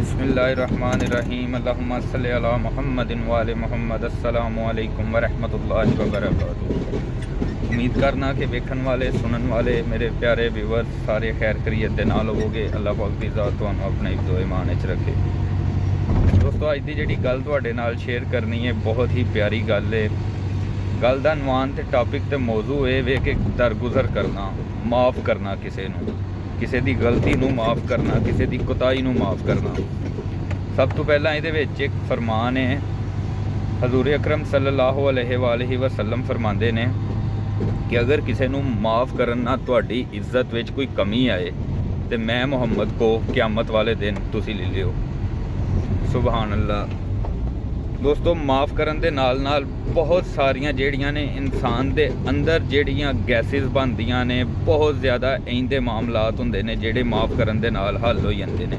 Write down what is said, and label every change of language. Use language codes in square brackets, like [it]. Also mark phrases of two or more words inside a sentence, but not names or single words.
[ar] بسم الله الرحمن الرحيم اللهم صل على محمد وآل محمد. السلام عليكم ورحمة الله وبركاته. [pa] امید کرنا کہ ویکھن والے سنن والے میرے پیارے ویورز سارے خیر خیریت دے نال ہووو گے. اللہ پاک دی ذات تہانوں اپنے حفظ و امان وچ رکھے۔ دوستو اج دی جیہڑی گل تہاڈے نال شیئر کرنی ہے بہت ہی پیاری گل ہے. گل دا عنوان تے ٹاپک تے موضوع اے وے کہ درگزر کرنا، معاف کرنا، کسی دی غلطی نوں معاف کرنا، کسی دی کوتاہی نوں معاف کرنا. سب توں پہلا اے اک فرمان ہے، حضور اکرم [ar] صلى الله عليه وسلم [pa] فرماتے نے کہ اگر کسی نوں معاف کرن نال تہاڈی عزت وچ کوئی کمی آئے تو میں محمد کو قیامت والے دن تسی لے لیو. [ar] سبحان الله. [pa] دوستو معاف کرن دے نال نال بہت ساریاں جیہڑیاں نے انسان دے اندر جیہڑیاں گیسز بندیاں نے، بہت زیادہ ایہدے معاملات ہندے نے جیہڑے معاف کرن دے نال حل ہو جاندے نے.